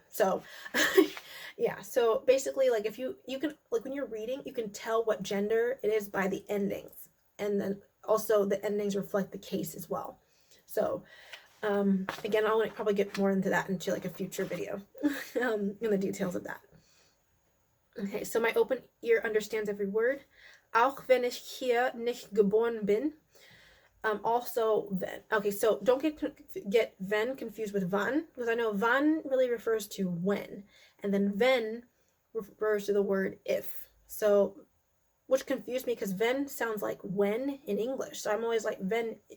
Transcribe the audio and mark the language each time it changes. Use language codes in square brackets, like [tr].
[en] So yeah, so basically like if you can, like when you're reading, you can tell what gender it is by the endings, and then also the endings reflect the case as well. So again, I'll probably get more into that into like a future video in the details of that. Okay, so my open ear understands every word. [de] Auch wenn ich hier nicht geboren bin. [en] Also, then. Okay, so don't get wenn confused with wann, because I know wann really refers to when, and then wenn refers to the word if. So, which confused me because wenn sounds like when in English. So I'm always like wenn.